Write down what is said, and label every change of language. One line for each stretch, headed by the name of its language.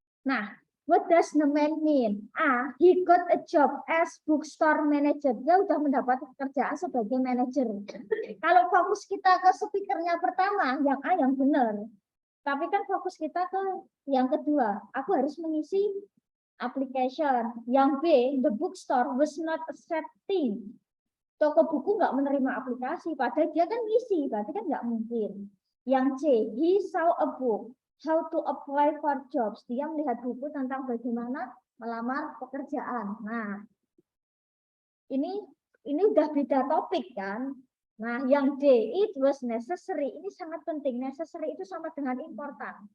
English: Nah, what does the man mean? A, he got a job as bookstore manager.
Indonesian: Dia udah mendapat pekerjaan sebagai manajer. Kalau fokus kita ke speakernya pertama, yang A yang benar. Tapi kan fokus kita ke yang kedua. Aku harus mengisi application.
English: Yang B, the bookstore was not accepting.
Indonesian: Toko buku nggak menerima aplikasi, padahal dia kan ngisi, berarti kan nggak mungkin.
English: Yang C, he saw a book, how to apply for jobs.
Indonesian: Dia melihat buku tentang bagaimana melamar pekerjaan. Nah, ini udah beda topik kan. Nah, yang D,
English: it was necessary.
Indonesian: Ini sangat penting. Necessary itu sama dengan important.